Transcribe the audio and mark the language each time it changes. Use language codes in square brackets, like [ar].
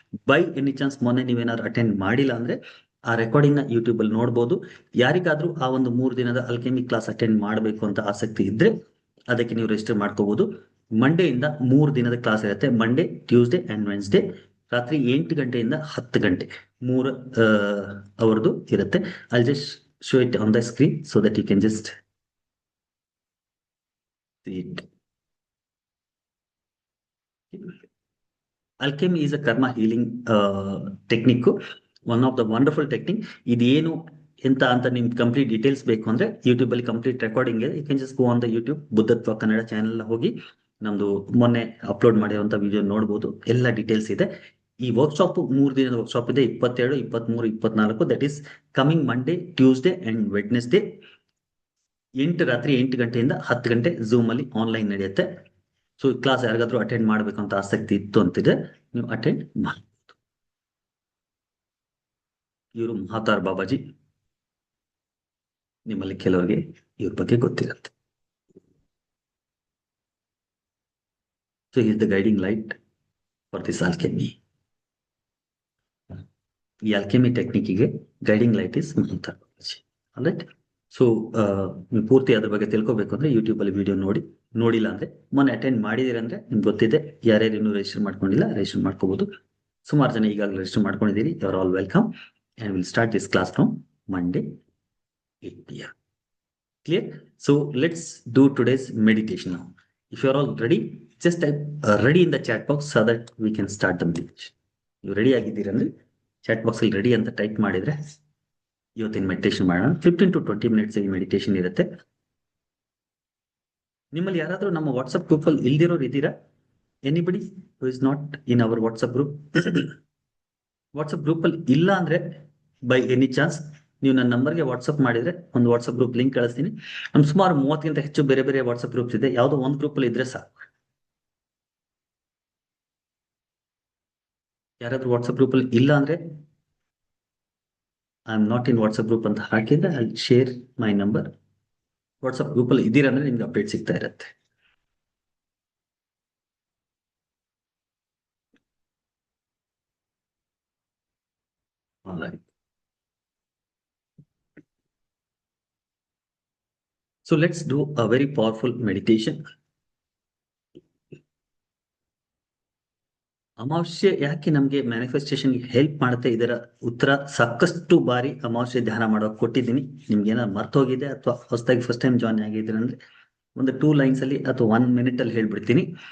[en] by any chance [kn] ಮೊನ್ನೆ ನೀವೇನಾದ್ರು attend ಮಾಡಿಲ್ಲ ಅಂದ್ರೆ ಆ ರೆಕಾರ್ಡಿಂಗ್ ನ ಯೂಟ್ಯೂಬ್ ಅಲ್ಲಿ ನೋಡ್ಬೋದು. ಯಾರಿಗಾದ್ರೂ ಆ ಒಂದು 3 ದಿನದ ಅಲ್ಕೆಮಿ ಕ್ಲಾಸ್ ಅಟೆಂಡ್ ಮಾಡಬೇಕು ಅಂತ ಆಸಕ್ತಿ ಇದ್ರೆ ಅದಕ್ಕೆ ನೀವು ರಿಜಿಸ್ಟರ್ ಮಾಡ್ಕೋಬಹುದು. ಮಂಡೆಯಿಂದ 3 ದಿನದ ಕ್ಲಾಸ್ ಇರುತ್ತೆ, ಮಂಡೇ, ಟ್ಯೂಸ್ಡೇ ಅಂಡ್ ವೆನ್ಸ್ಡೇ, ರಾತ್ರಿ 8 ಗಂಟೆಯಿಂದ 10 ಗಂಟೆ 3 ಅವರ್ದು ಇರುತ್ತೆ. [en] I just show it on the screen so that you can just see it. Alchemy is a karma healing technique, one of the wonderful technique. [kn] ಇದೇನು ಎಂತ ಅಂತ ನಿಮ್ಗೆ ಕಂಪ್ಲೀಟ್ ಡೀಟೇಲ್ಸ್ ಬೇಕು ಅಂದ್ರೆ ಯೂಟ್ಯೂಬ್ ಅಲ್ಲಿ ಕಂಪ್ಲೀಟ್ ರೆಕಾರ್ಡಿಂಗ್ ಇದೆ. [en] you can just go on the YouTube [kn] ಬುದ್ಧತ್ವ Kannada channel ಹೋಗಿ ನಮ್ದು ಮೊನ್ನೆ ಅಪ್ಲೋಡ್ ಮಾಡಿರುವಂತ ವಿಡಿಯೋ ನೋಡ್ಬೋದು, ಎಲ್ಲ ಡೀಟೇಲ್ಸ್ ಇದೆ. ಈ ವರ್ಕ್ಶಾಪ್ 3 ದಿನದ ವರ್ಕ್ಶಾಪ್ ಇದೆ, 22, 23, 24. [en] That is coming Monday, Tuesday and Wednesday. [kn] ರಾತ್ರಿ 8 ಗಂಟೆಯಿಂದ 10 ಗಂಟೆ ಝೂಮ್ ಅಲ್ಲಿ ಆನ್ಲೈನ್ ನಡೆಯುತ್ತೆ. ಸೊ ಕ್ಲಾಸ್ ಯಾರಿಗಾದ್ರೂ ಅಟೆಂಡ್ ಮಾಡ್ಬೇಕಂತ ಆಸಕ್ತಿ ಇತ್ತು ಅಂತಿದ್ರೆ ನೀವು ಅಟೆಂಡ್ ಮಾಡಿ. ಇವರು ಮಹಾತಾರ್ ಬಾಬಾಜಿ, ನಿಮ್ಮಲ್ಲಿ ಕೆಲವರಿಗೆ ಇವ್ರ ಬಗ್ಗೆ ಗೊತ್ತಿರುತ್ತೆ. [en] So is the guiding light for this alchemy. [kn] ಈ alchemy ಟೆಕ್ನಿಕ್ಗೆ guiding light is ಮಹಾತಾರ್ Babaji. Right. So ನೀವು ಪೂರ್ತಿ ಅದ್ರ ಬಗ್ಗೆ ತಿಳ್ಕೊಬೇಕು ಅಂದ್ರೆ ಯೂಟ್ಯೂಬ್ ಅಲ್ಲಿ ವಿಡಿಯೋ ನೋಡಿಲ್ಲ ಅಂದ್ರೆ, ಮೊನ್ನೆ ಅಟೆಂಡ್ ಮಾಡಿದಿರಂದ್ರೆ ನಿಮ್ಗೆ ಗೊತ್ತಿದೆ. ಯಾರ್ಯಾರು ಇನ್ನೂ ರಿಜಿಸ್ಟರ್ ಮಾಡ್ಕೊಂಡಿಲ್ಲ ರಿಜಿಸ್ಟರ್ ಮಾಡ್ಕೋಬಹುದು. ಸುಮಾರು ಜನ ಈಗಾಗಲೇ ರಿಜಿಸ್ಟರ್ ಮಾಡ್ಕೊಂಡಿದ್ದೀರಿ. [en] You are all welcome and we'll start this class from Monday 8 p.m. Clear? So let's do today's meditation now. If you are all ready, just type ready in the chat box so that we can start the meditation. You ready [kn] ಆಗಿದ್ದೀರಾ ಅಂದ್ರೆ chat box ಅಲ್ಲಿ ready ಅಂತ type ಮಾಡಿದ್ರೆ ಇವತ್ತಿನ meditation ಮಾಡೋಣ. [en] 15 to 20 minutes [kn] ಈ meditation ಇರುತ್ತೆ. ನಿಮ್ಮಲ್ಲಿ ಯಾರಾದ್ರೂ ನಮ್ಮ ವಾಟ್ಸ್ಆಪ್ ಗ್ರೂಪ್ ಅಲ್ಲಿ ಇಲ್ದಿರೋರು ಇದ್ದೀರಾ? [en] Anybody who is not in our WhatsApp group? [kn] WhatsApp ಗ್ರೂಪಲ್ಲಿ ಇಲ್ಲ ಅಂದ್ರೆ [en] by any chance [kn] ನೀವು ನನ್ನ ನಂಬರ್ಗೆ ವಾಟ್ಸಪ್ ಮಾಡಿದ್ರೆ ಒಂದು ವಾಟ್ಸಪ್ ಗ್ರೂಪ್ ಲಿಂಕ್ ಕಳಿಸ್ತೀನಿ. ನಮ್ ಸುಮಾರು 30ಗಿಂತ ಹೆಚ್ಚು ಬೇರೆ ಬೇರೆ ವಾಟ್ಸಪ್ ಗ್ರೂಪ್ಸ್ ಇದೆ. ಯಾವುದೋ ಒಂದು ಗ್ರೂಪಲ್ಲಿ ಇದ್ರೆ ಸಾಕು. ಯಾರಾದ್ರೂ ವಾಟ್ಸಪ್ ಗ್ರೂಪಲ್ಲಿ ಇಲ್ಲ ಅಂದ್ರೆ [en] I am not in WhatsApp group [kn] ಅಂತ ಹಾಕಿದ್ರೆ [en] I share my number. [kn] WhatsApp ಗ್ರೂಪಲ್ಲಿ ಇದ್ದೀರಾ ಅಂದ್ರೆ ನಿಮ್ಗೆ ಅಪ್ಡೇಟ್ ಸಿಗ್ತಾ ಇರುತ್ತೆ. [en] Online. So let's do a very powerful meditation. [kn] ಅಮಾವಾಸ್ಯೆ ಯಾಕೆ ನಮ್ಗೆ ಮ್ಯಾನಿಫೆಸ್ಟೇಷನ್ ಹೆಲ್ಪ್ ಮಾಡುತ್ತೆ, ಇದರ ಉತ್ತರ ಸಾಕಷ್ಟು ಬಾರಿ ಅಮಾವಾಸ್ಯೆ ಧ್ಯಾನ ಮಾಡೋಕೆ ಕೊಟ್ಟಿದ್ದೀನಿ. ನಿಮ್ಗೆ ಏನಾದ್ರು ಮರ್ತೋಗಿದೆ ಅಥವಾ ಹೊಸದಾಗಿ ಫಸ್ಟ್ ಟೈಮ್ ಜಾಯ್ನ್ ಆಗಿದ್ದೀರ ಅಂದ್ರೆ ಒಂದು 2 ಲೈನ್ಸ್ ಅಲ್ಲಿ ಅಥವಾ 1 ಮಿನಿಟ್ ಅಲ್ಲಿ ಹೇಳ್ಬಿಡ್ತೀನಿ.